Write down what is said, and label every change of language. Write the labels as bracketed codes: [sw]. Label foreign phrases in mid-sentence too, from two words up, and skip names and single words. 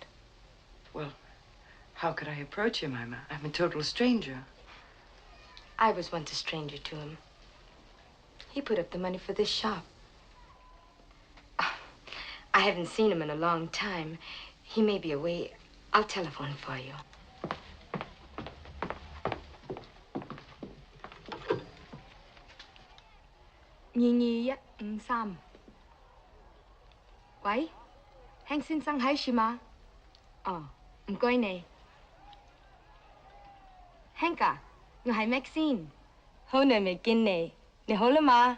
[en] Well, how could I approach him? I'm a total stranger. I was once a stranger to him. He put up the money for this shop. I haven't seen him in a long time. He may be away. I'll telephone for you. [yue] 喂, 亨先生喺處嗎？哦，唔該你。亨啊，我係 Maxine， 好耐未見你，你好啦嘛？